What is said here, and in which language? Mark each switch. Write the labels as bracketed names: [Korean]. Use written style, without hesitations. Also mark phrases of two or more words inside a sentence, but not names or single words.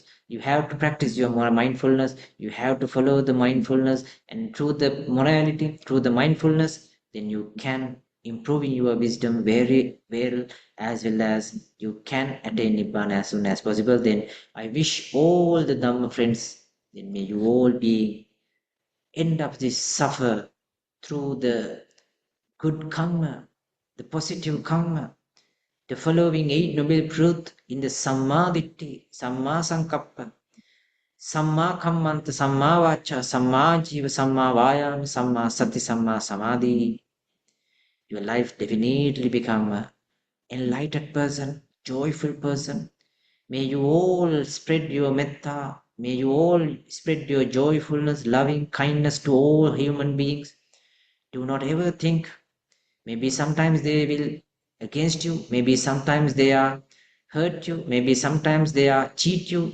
[English] You have to practice your mindfulness. You have to follow the mindfulness, and through the morality, through the mindfulness, then you can improve in your wisdom very well, as well as you can attain Nibbana as soon as possible. Then I wish all the Dhamma friends, then may you all be end of this suffer through the good karma, the positive karma, the following 8 noble truths in the [Pali] Sammaditthi, Samma Sankappa, Samma Kammanta, Samma Vacha, Samma Jiva, Samma Vayam, Samma Sati, Samma Samadhi. [English] Your life definitely become an enlightened person, joyful person. May you all spread your metta. May you all spread your joyfulness, loving kindness to all human beings. Do not ever think, maybe sometimes they will against you, maybe sometimes they are hurt you, maybe sometimes they are cheat you.